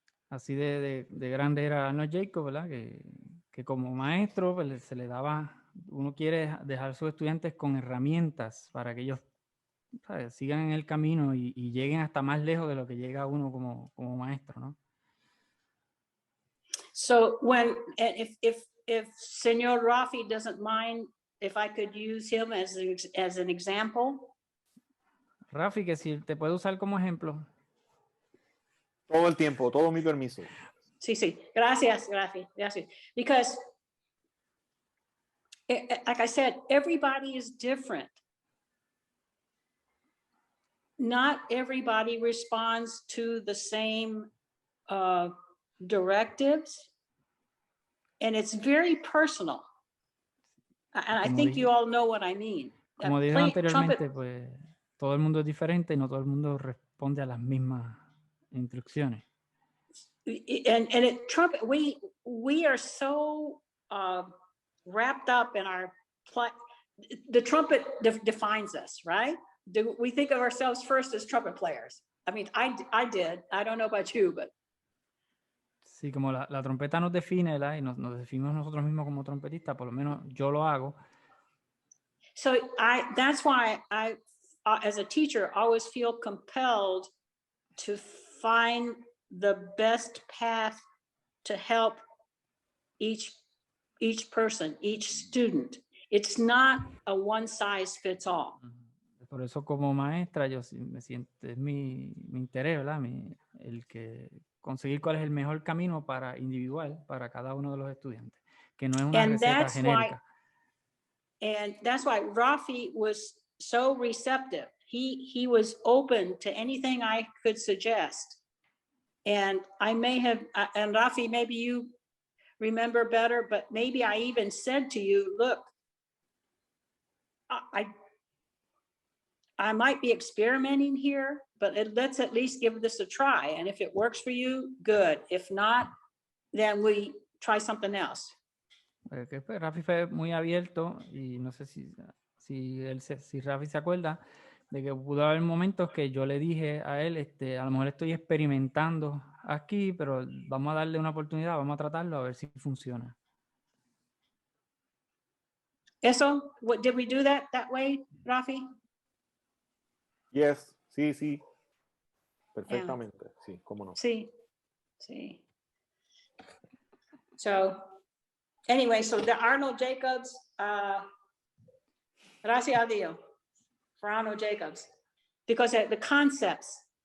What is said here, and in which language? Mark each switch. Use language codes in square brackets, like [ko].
[es] Así de grande era Arnold Jacob, ¿verdad? Que como maestro pues, se le daba, uno quiere dejar a sus estudiantes con herramientas para que ellos, ¿sabes?, sigan en el camino y lleguen hasta más lejos de lo que llega uno como maestro, ¿no? [en] So if Señor Rafi doesn't mind if I could use him as an example. [es] Rafi, que si te puedo usar como ejemplo. Todo el tiempo, todo mi permiso. Sí. Gracias, Rafi. Gracias. [en] Because, like I said, everybody is different. Not everybody responds to the same directives, and it's very personal. And I think you all know what I mean. [es] Como dije anteriormente, pues todo el mundo es diferente y no todo el mundo responde a las mismas instrucciones. [en] And trumpet, we are so wrapped up in our the trumpet defines us, right? Do we think of ourselves first as trumpet players? I mean, I did. I don't know about you, but [es] sí, como la trompeta nos define, ¿verdad? Y nos definimos nosotros mismos como trompetistas, por lo menos yo lo hago. [en] So that's why I as a teacher always feel compelled to find the best path to help each person, each student. It's not a one size fits all. [es] Por eso como maestra yo me siento, es mi interés, ¿verdad? El que conseguir cuál es el mejor camino para individual para cada uno de los estudiantes, que no es una receta genérica. [en] And that's why Rafi was so receptive. He was open to anything I could suggest. And I may have, and Rafi, maybe you remember better, but maybe I even said to you, look, I might be experimenting here, but let's at least give this a try. And if it works for you, good. If not, then we try something else. [es] Que pues, Rafi fue muy abierto y no sé si Rafi se acuerda de que pudo haber momentos que yo le dije a él, a lo mejor estoy experimentando aquí, pero vamos a darle una oportunidad, vamos a tratarlo a ver si funciona. [en] Eso, did we do that way, Rafi? [es] Yes, sí. Perfectamente, yeah. Sí, cómo no. Sí. [en] So, anyway, so the Arnold Jacobs, [es] gracias a Dios [en] for Arnold Jacobs, because the concepts